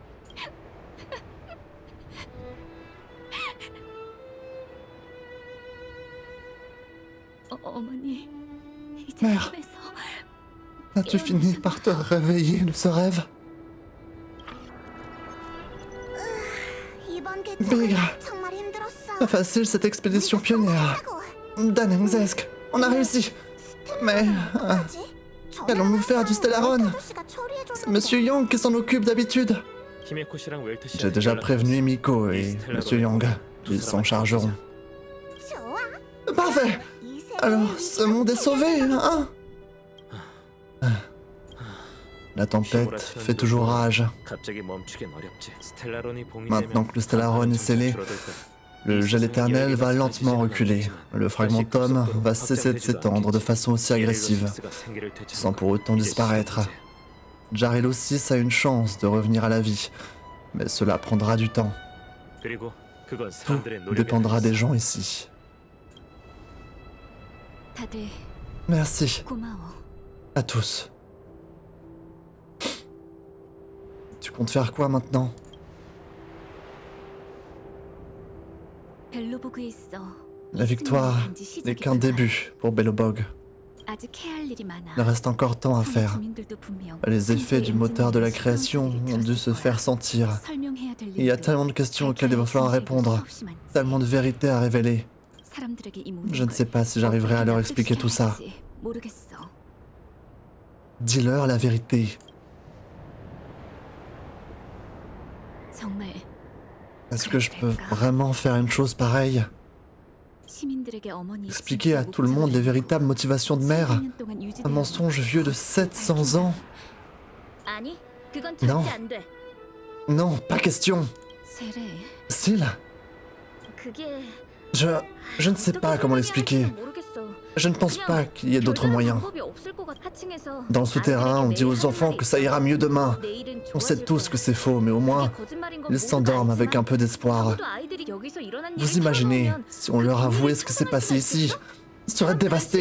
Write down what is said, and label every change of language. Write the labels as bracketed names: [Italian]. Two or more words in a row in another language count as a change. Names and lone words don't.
[Korean] 어머니, 이제 [French] Mère. [Korean] 꿈에서 [French] As-tu fini par te réveiller de ce rêve? [Korean] 이번 [French] Bégra. [Korean] 정말 힘들었어. [French] Pas facile cette expédition pionnière. Danengzesk, on a réussi. Mais qu'allons-nous faire du Stellaron? C'est Monsieur Young qui s'en occupe d'habitude. [Korean] 히메코 씨랑 웰트 씨. [French] J'ai déjà prévenu Miko et Monsieur Young. Ils s'en chargeront. Parfait. Alors, ce monde est sauvé, hein? La tempête fait toujours rage. [Korean] 갑자기 멈추긴 어렵지. 스텔라론이 봉인되면 [French] Maintenant que le Stellaron est scellé, le gel éternel va lentement reculer. Le fragmentum va cesser de s'étendre de façon aussi agressive, sans pour autant disparaître. Jaril aussi a une chance de revenir à la vie, mais cela prendra du temps. [Korean] 그리고 그건 [French] Tout [Korean] 사람들의 노력에 [French] dépendra des gens ici. [Korean] 다들 [French] Merci [Korean] 고마워. [French] à tous. Tu comptes faire quoi maintenant? [Korean] 벨로보그에 있어. [French] La victoire n'est qu'un début pour Belobog. [Korean] 아직 해야 할 일이 많아. [French] Il reste encore tant à faire. [Korean] 주민들도 분명 [French] Les effets du moteur de la création ont dû se faire sentir. [Korean] 설명해야 될 [French] Il y a [Korean] 일들, [French] tellement de questions auxquelles il va falloir répondre, [Korean] 수없이 많지. [French] tellement de vérités à révéler. [Korean] 사람들에게 이 모든 [French] Je ne [Korean] 걸 [French] sais pas si j'arriverai à leur expliquer tout ça. [Korean] 어떻게 해야 할지 모르겠어. [French] Dis-leur la vérité. [Korean] 정말 [French] Est-ce que je peux vraiment faire une chose pareille? [Korean] 시민들에게 어머니의 [French] Expliquer à [Korean] 진짜 [French] tout le monde les [Korean] 목적을 [French] véritables motivations de mère? [Korean] 7년 동안 유지되어 [French] Un mensonge vieux de 700 ans? [Korean] 아니, 그건 [French] Non. [Korean] 절대 안 돼. [French] Non, pas question. [Korean] 세례. [French] Syl, [Korean] 그게 [French] je ne sais pas comment l'expliquer. Je ne pense pas qu'il y ait d'autres moyens. Dans le souterrain, on dit aux enfants que ça ira mieux demain. On sait tous que c'est faux, mais au moins, ils s'endorment avec un peu d'espoir. Vous imaginez, si on leur avouait ce qui s'est passé ici, ils seraient dévastés.